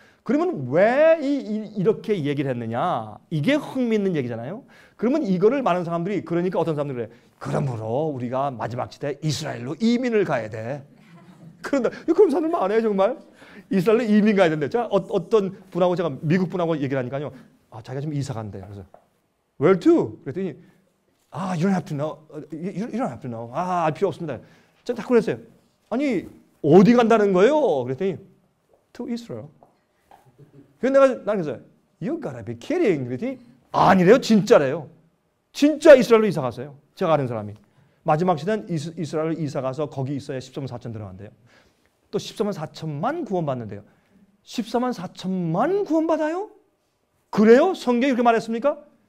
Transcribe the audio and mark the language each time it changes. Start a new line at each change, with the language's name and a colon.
Korean: 그러면 왜 이렇게 얘기를 했느냐? 이게 흥미있는 얘기잖아요. 그러면 이거를 많은 사람들이 그러니까 어떤 사람들이 그래. 그러므로 우리가 마지막 시대에 이스라엘로 이민을 가야 돼. 그런다. 그런 사람들 많아요 정말. 이스라엘로 이민 가야 된대. 자, 어떤 분하고 제가 미국 분하고 얘기를 하니까요. 자기가 지금 이사 간대. 그래서
English: Where to?
Korean: 그랬더니
English: You don't have to know. You don't have to know.
Korean: 알 필요 없습니다. 제가 딱 그랬어요. 아니 어디 간다는 거예요? 그랬더니
English: To Israel.
Korean: 그래서 나는 그래서
English: You gotta be kidding.
Korean: 그랬더니 아니래요. 진짜래요. 진짜 이스라엘로 이사 갔어요. 제가 아는 사람이. 마지막 시대는 이스라엘로 이사 가서 거기 있어야 14만 4천 들어간대요. 또 14만 4천만 구원받는데요. 14만 4천만 구원받아요? 그래요? 성경이 그렇게 말했습니까?